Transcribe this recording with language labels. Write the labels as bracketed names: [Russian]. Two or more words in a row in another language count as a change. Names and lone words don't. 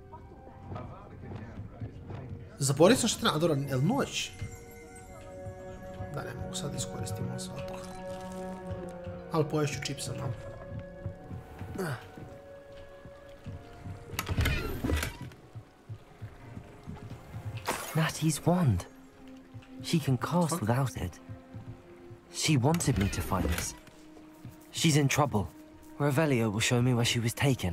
[Croatian] Zaboravio sam što treba, a dobro, je li noć? Da, ne mogu sad iskoristiti malo svatko. Ali poješću čipsa malo. [English] Natty's wand. She can cast without it. She wanted me to find this. She's in trouble. Revelio will show me where she was taken.